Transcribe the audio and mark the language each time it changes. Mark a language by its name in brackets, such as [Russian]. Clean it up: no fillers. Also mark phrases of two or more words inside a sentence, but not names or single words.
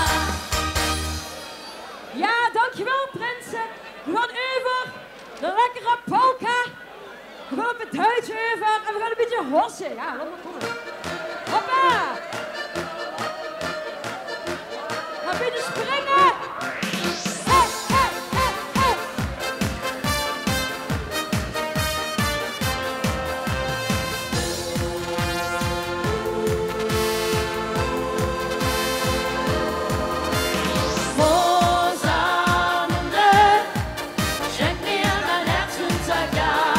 [Dutch] Ja, dankjewel prinsen. We gaan over de lekkere polka. We gaan op het Duits over en we gaan een beetje hossen. Ja, laat maar komen. Hoppa! Een beetje springen. Hey, hey, hey, hey. [German] Rosamunde, schenk mir dein Herz und sag ja.